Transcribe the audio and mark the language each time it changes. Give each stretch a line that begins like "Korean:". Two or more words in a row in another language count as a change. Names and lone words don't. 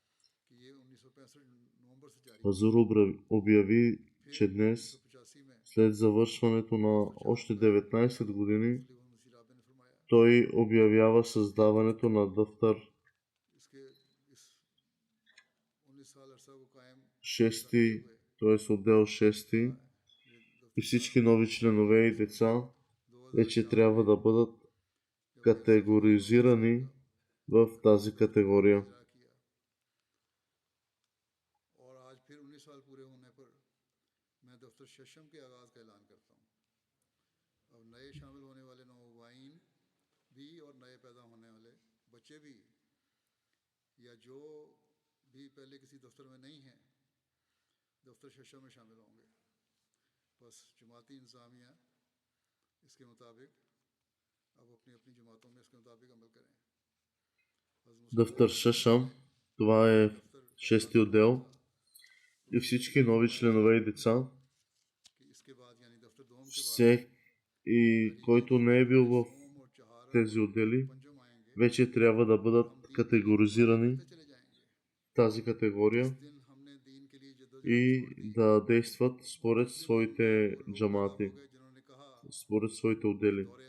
Bulgarian: Хазур обяви, че днес, след завършването на още 19 години, той обявява създаването на Дафтар 6, т.е. отдел 6 и всички нови членове и деца вече трябва да бъдат категоризирани в тази категория.
Urdu: اور آج پھر 19 سال پورے ہونے پر میں دفتر ششم کے آغاز کا اعلان کرتا ہوں. اب نئے شامل ہونے والے نومبائعین بھی اور نئے پیدا ہونے والے بچے بھی یا جو بھی پہلے کسی دفتر میں نہیں ہیں دفتر ششم میں شامل ہوں گے. بس جماعتی انتظامیہ اس کے مطابق اب اپنی اپنی جماعتوں میں اس کے مطابق عمل کریں.
Bulgarian: Дъфтър Шашам, това е шести отдел и всички нови членове и деца, и който не е бил в тези отдели, вече трябва да бъдат категоризирани в тази категория и да действат според своите джамати, според своите отдели.